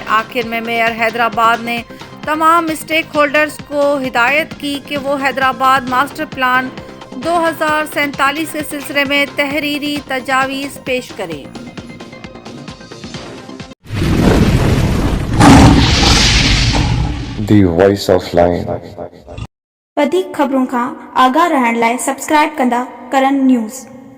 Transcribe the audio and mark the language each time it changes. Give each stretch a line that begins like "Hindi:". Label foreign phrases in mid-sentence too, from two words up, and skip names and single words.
Urdu: آخر میں میئر حیدرآباد نے تمام اسٹیک ہولڈرز کو ہدایت کی کہ وہ حیدرآباد ماسٹر پلان 2047 کے سلسلے میں تحریری تجاویز پیش کریں۔ دی وائس آف لائن
Sindhi: वधीक ख़बरूं खां आगाह रहण लाइ सब्सक्राइब कंदा करन न्यूज़।